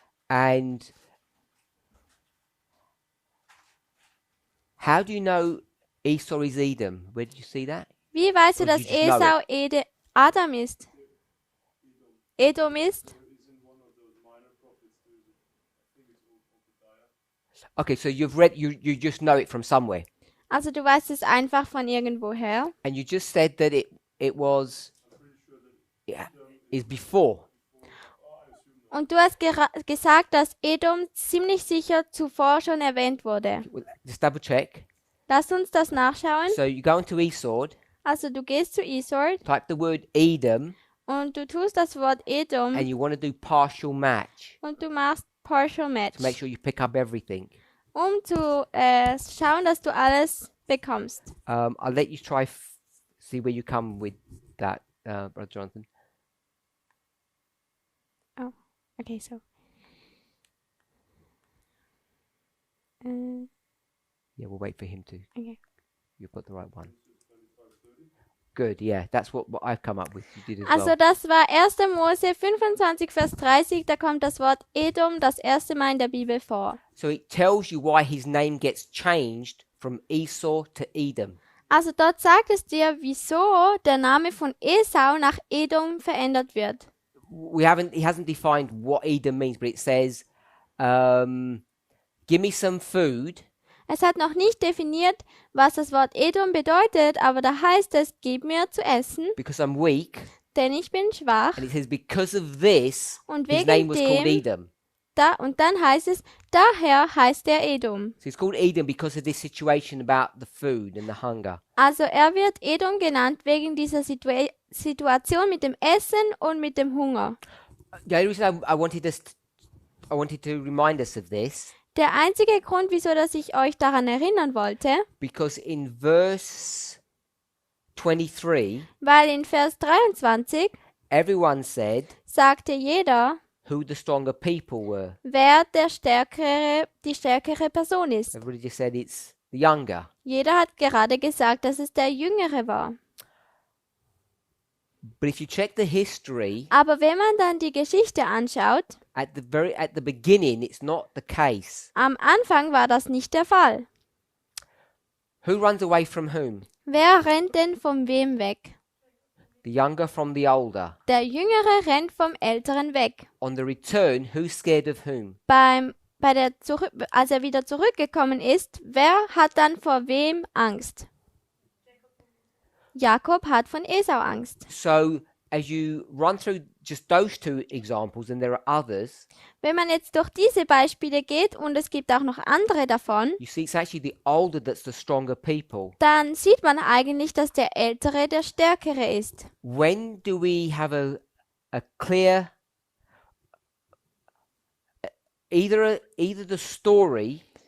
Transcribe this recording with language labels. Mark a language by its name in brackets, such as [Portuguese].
[English] And how do you know Esau is Edom? Where did you see that? [German] Wie weißt du, [English] Or [German] dass [English] did you just know [German] Esau Adam ist? Edom ist? [English] it's in one of those minor prophets. I think it's Obadiah. Okay, so you've read, you just know it from somewhere. [German] Also du weißt es einfach von irgendwoher. [English] And you just said that it was, yeah, is before. [German] Und du hast gesagt, dass Edom ziemlich sicher zuvor schon erwähnt wurde. [English] Well, just double check. [German] Lass uns das nachschauen. [English] So you go into Esau, [German] Also du gehst zu Esau [English] type the word Edom, [German] und du tust das Wort Edom [English] and you want to do partial match [German] und du machst Partial Match, [English] to make sure you pick up everything. [German] um zu schauen, dass du alles bekommst. [English] I'll let you try see where you come with that, Brother Jonathan. Okay, so. Yeah, we'll wait for him to. Okay. You've got the right one. Good, yeah, that's what I've come up with. You did as [German] Also [English] well. [German] das war 1. Mose 25, Vers 30, da kommt das Wort Edom das erste Mal in der Bibel vor. [English] So it tells you why his name gets changed from Esau to Edom. [German] Also dort sagt es dir, wieso der Name von Esau nach Edom verändert wird. [English] He hasn't defined what Edom means, but it says, give me some food. [German] Es hat noch nicht definiert, was das Wort Edom bedeutet, aber da heißt es, gib mir zu essen, [English] Because I'm weak. [German] denn ich bin schwach. [English] And it says, because of this, [German] Und [English] his name was called [German] dem- [English] Edom. [German] Und dann heißt es, daher heißt er Edom. [English] So it's called Edom because of this situation about the food and the hunger. [German] Also er wird Edom genannt wegen dieser Situation mit dem Essen und mit dem Hunger. [English] The only reason I wanted to remind us of this, [German] Der einzige Grund, wieso dass ich euch daran erinnern wollte, [English] because in verse 23, [German] weil in Vers 23 [English] everyone said [German] sagte jeder, [English] who the stronger people were. [German] wer die stärkere Person ist. [English] Everybody just said it's the younger. [German] Jeder hat gerade gesagt, dass es der Jüngere war. [English] But if you check the history, [German] Aber wenn man dann die Geschichte anschaut, [English] at the beginning, it's not the case. [German] am Anfang war das nicht der Fall. [English] Who runs away from whom? [German] Wer rennt denn von wem weg? [English] The younger from the older. [German] Der Jüngere rennt vom Älteren weg. [English] On the return, who's scared of whom? [German] Als er wieder zurückgekommen ist, wer hat dann vor wem Angst? Jakob hat von Esau Angst. [English] So as you run through just those two examples, and there are others, [German] Wenn man jetzt durch diese Beispiele geht, und es gibt auch noch andere davon, [English] you see it's actually the older that's the stronger people. [German] dann sieht man eigentlich, dass der Ältere der Stärkere ist. [English] When do we have a clear either the story